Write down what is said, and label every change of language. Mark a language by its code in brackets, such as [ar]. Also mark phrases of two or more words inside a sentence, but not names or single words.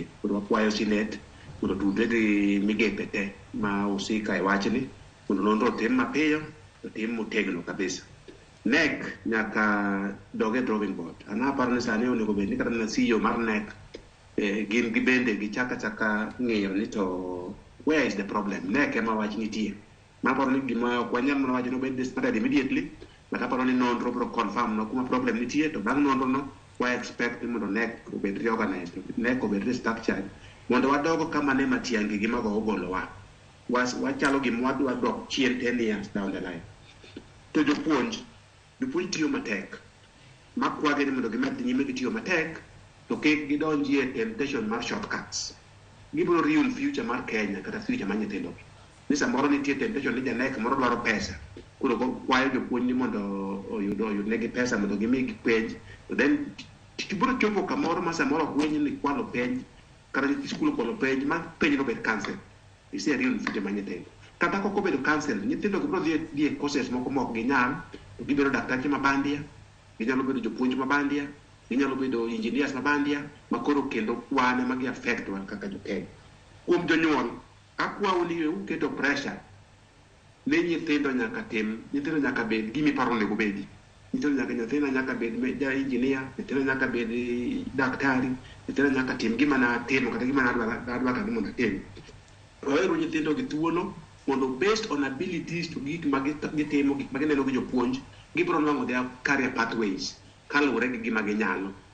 [luo] Koro wakwayo sinet mondo tudre gi migepe te ma usika e wachni mondo nonro tim mapiyo to tim motegno kabisa. NEC nyaka doge [en] drawing board. [luo] Aparo ni sani onego bed ni kata na CEO mar NEC gin gibende gichaka ng'eyo ni to [en] where is the problem. [luo] NEC ema wach nitie. Maparo ni gima ok wanyal mana wacho no bed [en] started immediately, but [luo] aparo ni nonro bro confirm no kuma problem nitie, to bang' nonro no wa expect mondo NEC obed reorganized, NEC obed restructured mondo wadogo kama ne matiangi gima go ogolo wachalo gima wadwa dok chien [en] 10 years down the line. [luo] To jopuonj tiyo matek makwage ni mondo gimed nyime gitiyo matek to kik gidonji e temptation mar shortcuts. Gibiro [en] ruin future [luo] mar Kenya kata future mar nyithindo. Ni samoro nitie temptation ni janek moro dwaro pesa, koro kwayo jopuonj ni mondo oyud negi pesa mondo gimi penj, to then tibiro chopo kamoro ma samoro gwenyi ni kwalo penj kata skul kwalo penj ma penj no bed cancel. Ise [en] ruin future [luo] mar nyithindo. Kata koko bedo cancel, nyithindo gibiro dhi e courses moko mok ginyal, to gibiro daktache mabandia, ginyalo bedo jopuonj mabandia, ginyalo bedo engineers mabandia, makoro kendo wane magi affect wan kaka jokenya. Kuom jonyuol, akwawo ni uketo pressure ne nyithindo nyaka bed gimi paro nego bedi. Nyithindo nyaka bed engineer, nyithindo nyaka bed daktari, nyithindo nyaka tim gima na timo kata gima adwa ka mondo atim. Oero nyithindo gi thuolo mondo [en] based on abilities [luo] to gik magitimo, gik magineno gi jopuonj, gibiro nwang'o [en] their career pathways [luo] kaluwore gi gima ginyalo.